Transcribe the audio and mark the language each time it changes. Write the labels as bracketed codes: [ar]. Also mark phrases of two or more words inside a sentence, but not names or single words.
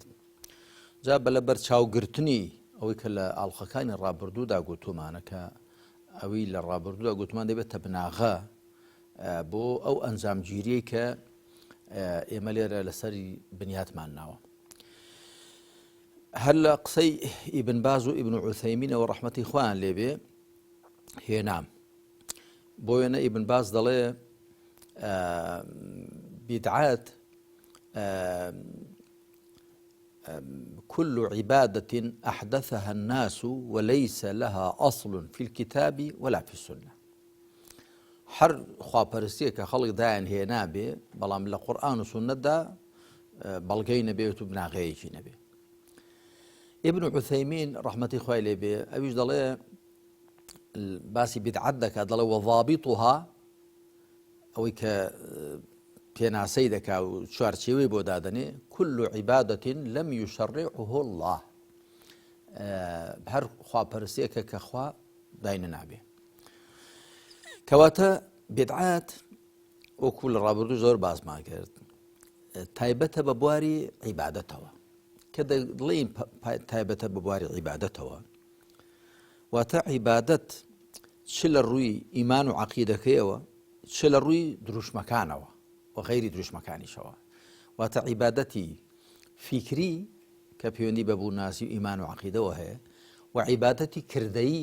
[ckb] جا بەلەبەر چاوگرتنی ئەوەی کە لە ئاڵلقەکانی ڕابردوودا گوتومانە کە ئەوی لە ڕابردوودا گوتمان دەبێت تەبناغە بۆ ئەو ئەنجامگیریەی کە ئێمە لێرە لەسەری بنیاتمان ناوە. هەر لە قسەی ئیبن باز و ئیبن عوثەیمینەوە ڕەحمەتی خۆیان لێبێ هێنام. بۆ وێنە ئیبن باز دەڵێ بیدعات [ar] كل عبادة أحدثها الناس وليس لها أصل في الكتاب ولا في السنة. [ckb] هەر خواپەرستیە کە خەڵک دایان هێنابێ بەڵام لە قورئان و سونەتدا بەڵگەی نەبێت و بناغەیەکی نەبێ. ئیبن عوثەیمین ڕەحمەتی خوای لێبێ ئەویش دەڵێ باسی بیدعەت دەکات، دەڵێ وەضابیطها ئەوەی کە پێناسەی دەکا و چوارچێوەی بۆ دادەنێ [ar] كل عبادة لم يشرعه الله، [ckb] هەر خواپەرستیەکە کە خوا داینە نابێ. کەواتە بیدعات وەکو لە ڕابردوو زۆر باسمان کرد تایبەتە بە بواری عیبادەتەوە کە دەڵێن تایبەتە بە بواری عیبادەتەوە واتە عیبادەت چ لە ڕووی ئیمان و عەقیدەکەیەوە چ لە ڕووی دروشمەکانەوە و غەیری دروشمەکانیشەوە واتە عیبادەتی فیکری کە پەیوەندی بە بووناسی و ئیمان و عەقیدەوە هەیە و عیبادەتی کردەیی